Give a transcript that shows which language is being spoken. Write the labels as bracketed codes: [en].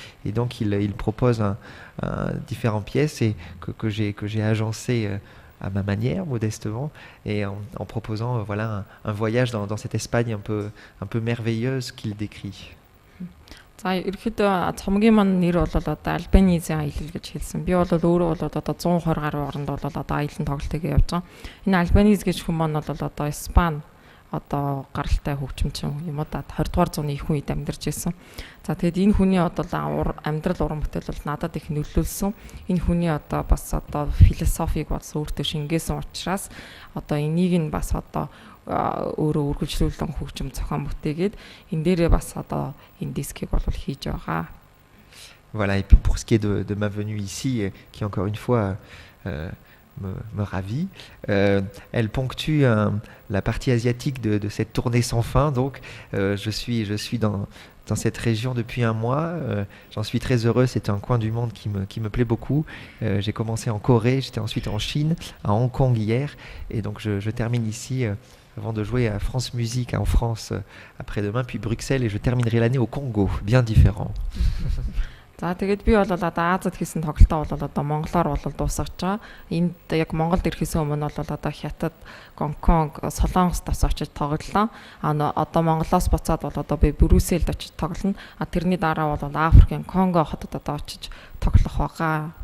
[fr] Et donc il propose différentes pièces et que j'ai agencées à ma manière, modestement, et en proposant voilà, un voyage dans cette Espagne un peu merveilleuse qu'il décrit. [mn] За ерөөхдөө цомгийн маань нэр бол одоо Альбанизын аялал гэж хэлсэн. Би бол өөрөө бол одоо 120 гаруй оронд бол одоо аялын тоглолтыг явж байгаа. Энэ Альбаниз гэж хүмүүс маань бол одоо Испани одоо гаралтай хөгжимчин юм уу да 20 дугаар зууны их үед амьдарч байсан. За тэгэд энэ хүний одоо амьдрал уран бүтээл бол надад их нөлөөлсөн. Энэ хүний одоо бас одоо философиг бас өөртөө шингээсэн учраас одоо энийг нь бас одоо өөрөө үргэлжлүүлэн хөгжим зохион бүтээгээд энэ дээрээ бас одоо энэ дискийг бол хийж байгаа. [fr] Voilà, et puis pour ce qui est de ma venue ici, qui encore une fois me ravit, elle ponctue la partie asiatique de cette tournée sans fin. Donc, je suis dans cette région depuis un mois. J'en suis très heureux. C'est un coin du monde qui me plaît beaucoup. J'ai commencé en Corée, j'étais ensuite en Chine, à Hong Kong hier, et donc je termine ici avant de jouer à France Musique en France après-demain, puis Bruxelles, et je terminerai l'année au Congo, bien différent. [mn] За тэгээд би бол одоо Азад хийсэн тоглолтоо бол одоо монголоор бол дуусгаж байгаа. Энд яг Монголд ирэхээс өмнө бол одоо Хятад, Гонконг, Солонгост очиж тоглолоо. Одоо Монголоос буцаад бол одоо би Брюсселд очиж тоглоно. Тэрний дараа бол Африкийн Конго хотод одоо очиж тоглох байгаа.